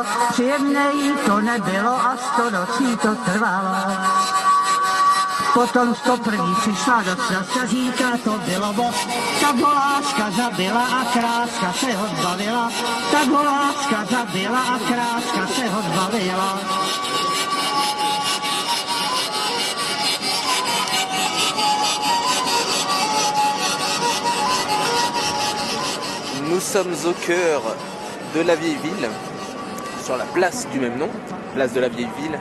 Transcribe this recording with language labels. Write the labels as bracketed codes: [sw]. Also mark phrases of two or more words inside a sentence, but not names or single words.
[cs] Příjemné jí to nebylo a 100 nocí to trvalo. Potom 101. přišla do srdce, říká, to bylo moc. Tak ho láska zabila a kráska se ho zbavila. Tak ho láska zabila a kráska se ho zbavila. [fr] Nous sommes au cœur de la vieille ville, sur la place du même nom, place de la vieille ville.